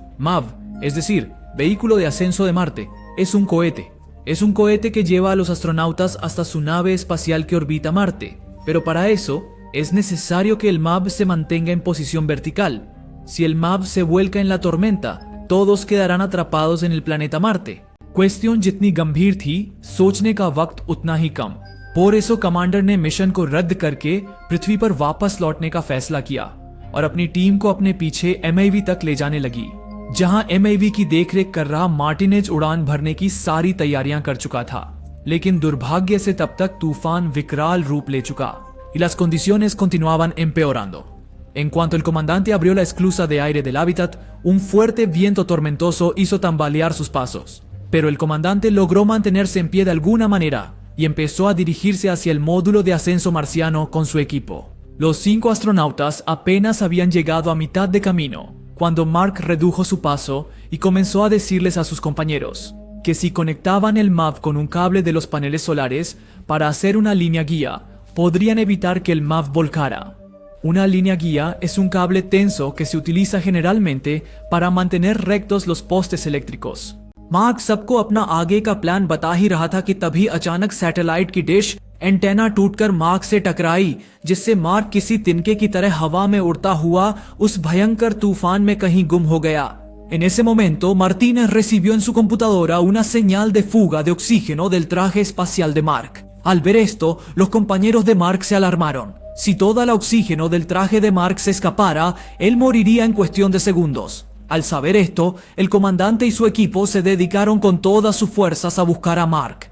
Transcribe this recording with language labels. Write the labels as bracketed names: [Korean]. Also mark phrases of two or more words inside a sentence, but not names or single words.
[Spanish] MAV, es decir, vehículo de ascenso de Marte, es un cohete. Es un cohete que lleva a los astronautas hasta su nave espacial que orbita Marte. Pero para eso, es necesario que el MAV se mantenga en posición vertical. Si el MAV se vuelca en la tormenta, todos quedarán atrapados en el planeta Marte. [Hindi] क्वेश्चन जितनी गंभीर थी, सोचने का वक्त उतना ही कम। [Spanish] por eso [Hindi] कमांडर ने मिशन को रद्द करके पृथ्वी पर वापस लौटने का फैसला किया और अपनी टीम को अपने पीछे MIV तक ले जाने लगी, जहां MIV की देखरेख कर रहा मार्टिनेज उड़ान भरने की सारी तैयारियां कर चुका था। लेकिन दुर्भाग्य से तब तक तूफान विकराल रूप ले चुका [Spanish] y las condiciones continuaban empeorando. En cuanto el comandante abrió la esclusa de aire del hábitat, un fuerte viento tormentoso hizo tambalear sus pasos. Pero el comandante logró mantenerse en pie de alguna manera y empezó a dirigirse hacia el módulo de ascenso marciano con su equipo. Los 5 astronautas apenas habían llegado a mitad de camino cuando Mark redujo su paso y comenzó a decirles a sus compañeros que si conectaban el MAV con un cable de los paneles solares para hacer una línea guía, podrían evitar que el MAV volcara. Una línea guía es un cable tenso que se utiliza generalmente para mantener rectos los postes eléctricos. [Hindi] मार्क सबको अपना आगे का प्लान बता ही रहा था कि तभी अचानक सैटेलाइट की डिश एंटेना टूटकर मार्क से टकराई, जिससे मार्क किसी तिनके की तरह हवा में उड़ता हुआ उस भयंकर तूफान में कहीं गुम हो गया। [Spanish] En ese momento, Martínez recibió en su computadora una señal de fuga de oxígeno del traje espacial de Mark. Al ver esto, los compañeros de Mark se alarmaron. Si toda la oxígeno del traje de Mark se escapara, él moriría en cuestión de segundos. Al saber esto, el comandante y su equipo se dedicaron con todas sus fuerzas a buscar a Mark.